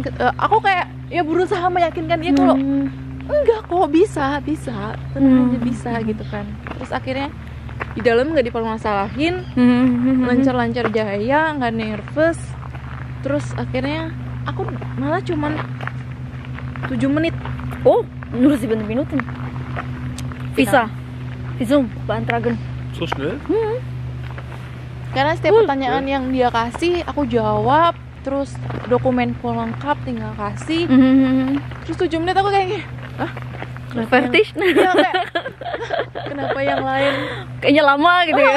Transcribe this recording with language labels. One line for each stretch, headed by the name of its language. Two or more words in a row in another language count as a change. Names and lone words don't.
Indonesian: Aku kayak ya berusaha meyakinkan dia kalau enggak kok, bisa tenang aja, bisa gitu kan. Terus akhirnya di dalam nggak dipermasalahin, lancar-lancar jaya, nggak nervous. Terus akhirnya aku malah cuman 7 menit.
German: Oh, nur 7 Minuten. Visa. Visum beantragen. So schnell?
Indonesian: Karena setiap pertanyaan yang dia kasih aku jawab, terus dokumenku lengkap tinggal kasih. Terus 7 menit aku kayaknya, Vertish. Ya, kayak, kenapa yang lain Kayaknya lama gitu ya.